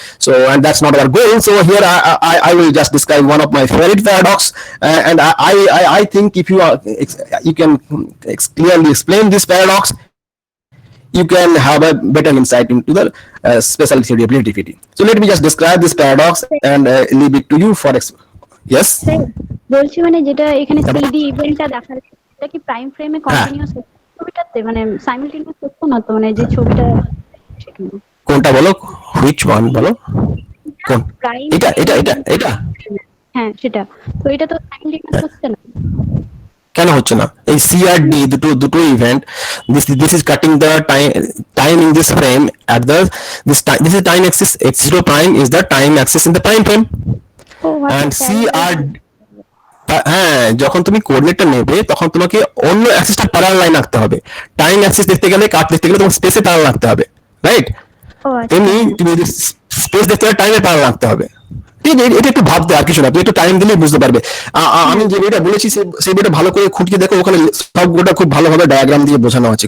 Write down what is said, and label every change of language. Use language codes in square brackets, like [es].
[en] So, and that's not our goal. So here I will just describe one of my favorite paradox, and I think if you can clearly explain this paradox, you can have a better insight into the special theory of relativity. So let me just describe this paradox and leave it to you for yes. [bn] বলছি মানে যেটা এখানে CD ইভেন্টটা দেখা যাচ্ছে এটা কি prime ফ্রেমে কন্টিনিউয়াস ছবিটাতে মানে সাইমালটেনিয়াস হচ্ছে না তো, মানে যে ছবিটা সেখানে কোনটা বলো, [en] which one [bn] বলো, কোন এটা হ্যাঁ সেটা, তো এটা তো সাইমালটেনিয়াস হচ্ছে না কেন হচ্ছে না? এই CRD দুটো event, [en] this is cutting the time in this frame at this is time axis, x0 prime is the time axis in the prime frame, and CRD [bn] হ্যাঁ, যখন তুমি কোঅর্ডিনেটটা নেবে তখন তোমাকে অন্য অ্যাক্সিসটা প্যারালাল লাইন আঁকতে হবে। টাইম অ্যাক্সিস দেখতে গেলে কাট দেখতে গেলে তোমার স্পেসে প্যারালাল আঁকতে হবে, রাইট? তেমনি তুমি যদি স্পেস দেখতে গেলে টাইমে প্যারালাল আঁকতে হবে। ঠিক আছে, এটা একটু ভাবতে, আর কিছু না, তুমি একটু টাইম দিলেই বুঝতে পারবে। আমি যে বইটা বলেছি সেই বইটা ভালো করে খুঁটিয়ে দেখো, ওখানে সবগুলোটা খুব ভালোভাবে ডায়াগ্রাম দিয়ে বোঝানো আছে।